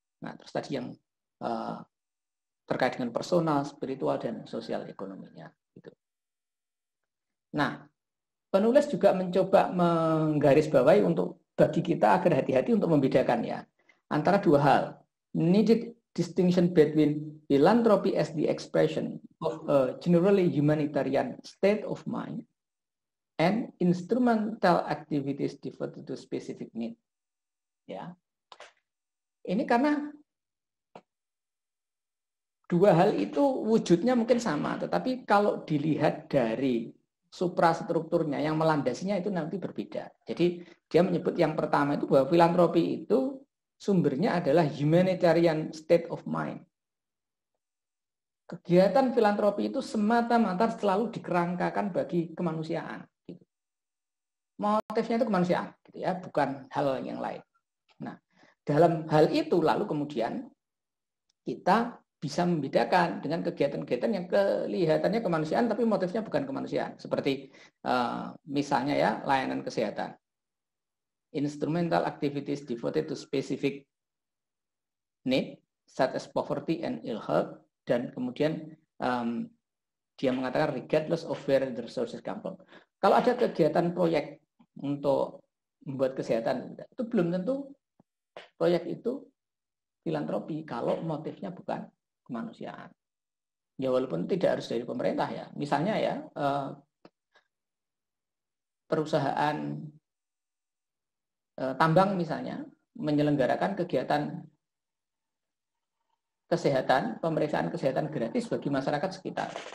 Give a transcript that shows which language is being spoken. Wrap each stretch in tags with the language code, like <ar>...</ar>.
<id>Nah, terus tadi yang terkait dengan personal, spiritual, dan sosial ekonominya. Gitu. Nah, penulis juga mencoba menggarisbawahi untuk bagi kita agar hati-hati untuk membedakan ya antara dua hal.</id> <en>Needed distinction between philanthropy as the expression of a generally humanitarian state of mind and instrumental activities devoted to specific need.</en> <id>Ya, ini karena dua hal itu wujudnya mungkin sama, tetapi kalau dilihat dari suprastrukturnya yang melandasinya itu nanti berbeda. Jadi dia menyebut yang pertama itu bahwa filantropi itu sumbernya adalah</id> <en>humanitarian state of mind.</en> <id>Kegiatan filantropi itu semata-mata selalu dikerangkakan bagi kemanusiaan. Gitu. Motifnya itu kemanusiaan, gitu ya, bukan hal yang lain. Nah, dalam hal itu lalu kemudian kita bisa membedakan dengan kegiatan-kegiatan yang kelihatannya kemanusiaan tapi motifnya bukan kemanusiaan. Seperti misalnya ya layanan kesehatan.</id> <en>Instrumental activities devoted to specific need, such as poverty and ill health,</en> <id>dan kemudian dia mengatakan</id> <en>regardless of where the resources come from.</en> <id>Kalau ada kegiatan proyek untuk membuat kesehatan, itu belum tentu proyek itu filantropi kalau motifnya bukan kemanusiaan. Ya walaupun tidak harus dari pemerintah ya. Misalnya ya perusahaan tambang misalnya menyelenggarakan kegiatan kesehatan, pemeriksaan kesehatan gratis bagi masyarakat sekitar.</id>